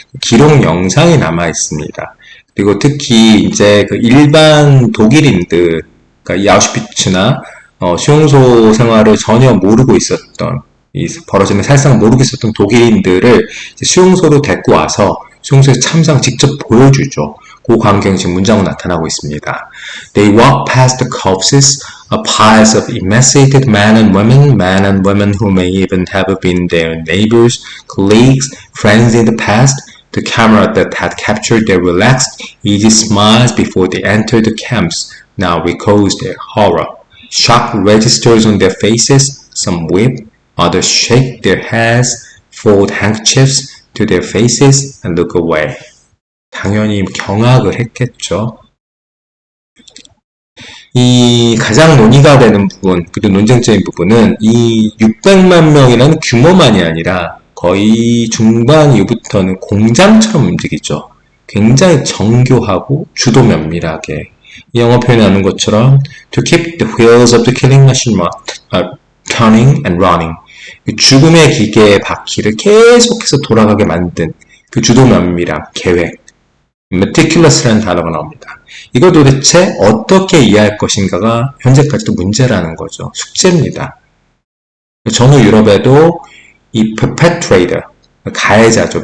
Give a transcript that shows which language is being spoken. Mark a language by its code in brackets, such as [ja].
[ko] 기록 영상이 남아 있습니다. 그리고 특히 이제 그 일반 독일인들, 그러니까 이 아우슈비츠나 수용소 생활을 전혀 모르고 있었던, 이 벌어지는 살상을 모르고 있었던 독일인들을 이제 수용소로 데리고 와서 수용소에서 참상 직접 보여주죠. 그 광경이 지금 문장으로 나타나고 있습니다. [en] They walk past the corpses, piles of emaciated men and women who may even have been their neighbors, colleagues, friends in the past. The camera that had captured their relaxed, easy smiles before they entered the camps now recalls their horror. Shock registers on their faces. Some weep, others shake their heads, fold handkerchiefs to their faces and look away. [ko] 당연히 경악을 했겠죠. 이 가장 논의가 되는 부분, 그리고 논쟁적인 부분은 이 600만 명이라는 규모만이 아니라 거의 중반 이후부터는 공장처럼 움직이죠. 굉장히 정교하고 주도 면밀하게. 이 영어 표현이 하는 것처럼 [en] to keep the wheels of the killing machine turning and running. [ko] 죽음의 기계의 바퀴를 계속해서 돌아가게 만든 그 주도 면밀함, 계획. meticulous라는 단어가 나옵니다. 이걸 도대체 어떻게 이해할 것인가가 현재까지도 문제라는 거죠. 숙제입니다. 전후 유럽에도 이 perpetrator, 가해자죠.